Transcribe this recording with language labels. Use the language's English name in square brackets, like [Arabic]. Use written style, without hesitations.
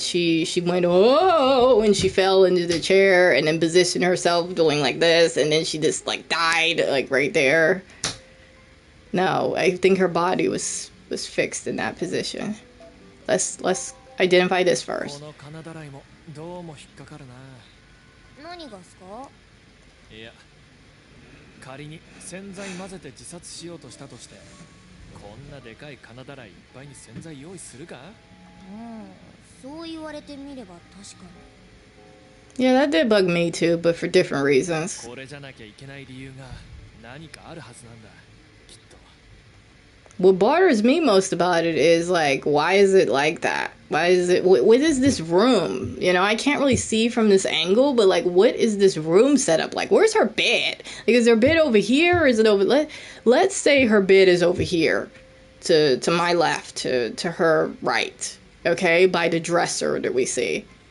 [English] She went, oh, and she fell into the chair and then positioned herself doing like this, and then she just died right there. No, I think her body was fixed in that position. Let's identify this first. [Japanese] この金だらいもどうも引っかかるな。何がっすか？いや、仮に洗剤混ぜて自殺しようとしたとして、こんなでかい金だらいいっぱいに洗剤用意するか？そう言われてみれば確かに。 [English] Yeah, that did bug me too, but for different reasons. [Japanese] これじゃなきゃいけない理由が何かあるはずなんだ、きっと。 [English] What bothers me most about it is like, why is it like that? Why is it, what is this room? You know, I can't really see from this angle, but like, what is this room set up like? Where's her bed? Like, is her bed over here, or is it over, let's say her bed is over here, to my left, to her right, okay, by the dresser that we see.